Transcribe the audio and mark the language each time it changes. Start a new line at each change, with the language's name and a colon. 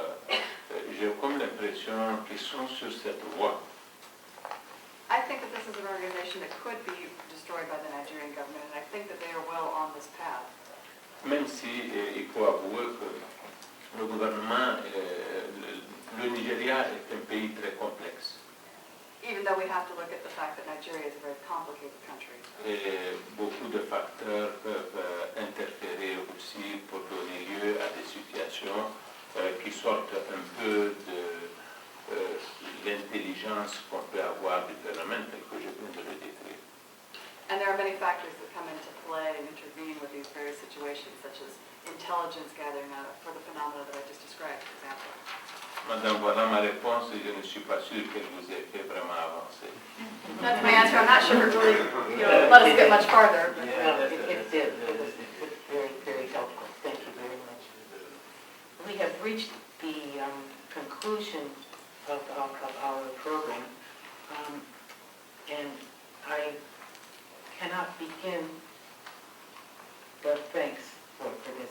French: J'ai comme l'impression qu'ils sont sur cette voie.
English: I think organization that could be destroyed by the Nigerian government, and I think that they are well on this path.
French: Même si il faut avouer que le gouvernement, le Nigeria est un pays très complexe.
English: Even though we have to look at the fact that Nigeria is a very complicated country.
French: Et beaucoup de facteurs peuvent interférer aussi pour donner lieu à des situations qui sortent un peu de l'intelligence qu'on peut avoir du phénomène tel que je viens de le décrire.
English: And there are many factors that come into play and intervene with these various situations, such as intelligence gathering for the phenomena that I just described, for example.
French: Madame, voilà ma réponse et je ne suis pas sûr qu'elle vous ait fait vraiment avancer.
English: That's my answer. I'm not sure it really, let us get much farther. But, Well, it did. It was very, very helpful. Thank you very much. We have reached the conclusion of our program, and I cannot begin the thanks for this.